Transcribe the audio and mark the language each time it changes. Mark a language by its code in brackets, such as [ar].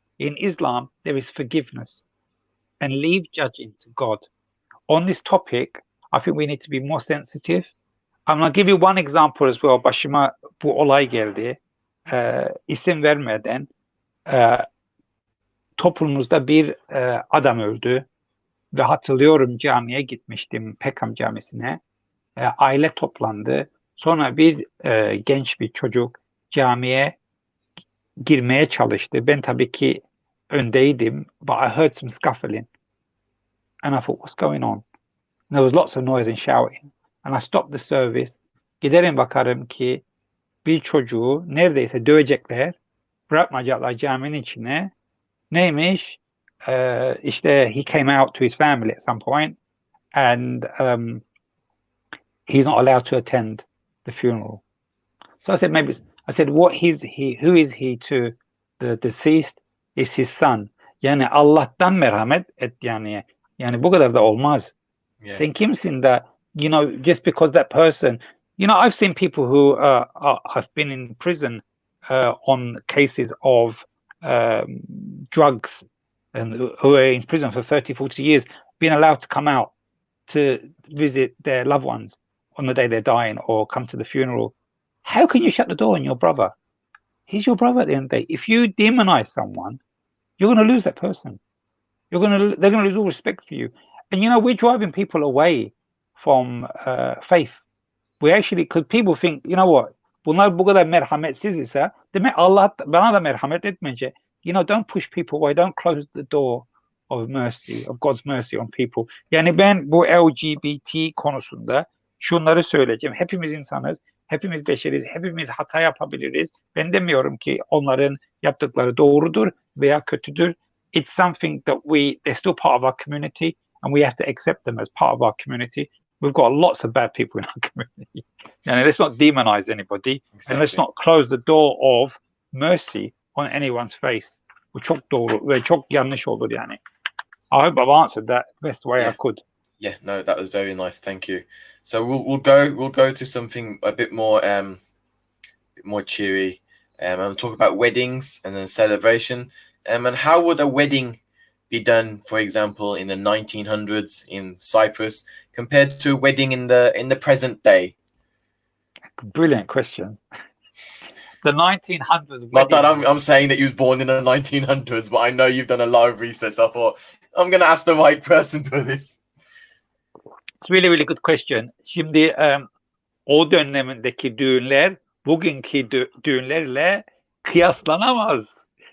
[en] In Islam, there is forgiveness, and leave judging to God. On this topic, I think we need to be more sensitive. I'm going to give you one example as well. [tr] Başıma bu olay geldi. İsim vermeden toplumumuzda bir adam öldü. Ve hatırlıyorum, camiye gitmiştim, Peckham Camisi'ne. Aile toplandı. Sonra bir genç bir çocuk camiye girmeye çalıştı. Ben tabii ki öndeydim. [en] But I heard some scuffling. And I thought, what's going on? And there was lots of noise and shouting. And I stopped the service. [tr] Giderim bakarım ki bir çocuğu neredeyse dövecekler. Bırakmayacaklar caminin içine. Neymiş? [en] İşte he came out to his family at some point. And he's not allowed to attend the funeral. So I said, who is he to the deceased? Is his son. [tr] Yani Allah'tan merhamet et yani. Yani bu kadar da olmaz. Yeah. Sen kimsin da, [en] you know, just because that person, you know, I've seen people who have been in prison on cases of drugs, and who are in prison for 30, 40 years, being allowed to come out to visit their loved ones on the day they're dying or come to the funeral. How can you shut the door on your brother? He's your brother at the end of the day. If you demonize someone, you're going to lose that person. They're going to lose all respect for you. And you know, we're driving people away from faith. We actually, because people think, you know what, [tr] bunlar bu kadar merhametsiz ise demek Allah bana da merhamet etmeyecek. [en] You know, don't push people away. Don't close the door of mercy, of God's mercy on people. [tr] Yani ben bu LGBT konusunda şunları söyleyeceğim. Hepimiz insanız, hepimiz beşeriz, hepimiz hata yapabiliriz. Ben demiyorum ki onların yaptıkları doğrudur veya kötüdür. [en] It's something that they're still part of our community and we have to accept them as part of our community. We've got lots of bad people in our community. Yani let's not demonize anybody and let's not close the door of mercy on anyone's face. [tr] Bu çok doğru ve çok yanlış olur yani. [en] I hope I've answered that the best way I could. Yeah, no, that was very nice. Thank you. So we'll go to something a bit more cheery, and talk about weddings and then celebration. And how would a wedding be done, for example, in the 1900s in Cyprus compared to a wedding in the present day? Brilliant question. The 1900s. Not that I'm saying that you was born in the 1900s, but I know you've done a lot of research. So I thought I'm going to ask the right person for this. It's really, really good question. [tr] Şimdi o dönemindeki düğünler bugünkü düğünlerle kıyaslanamaz.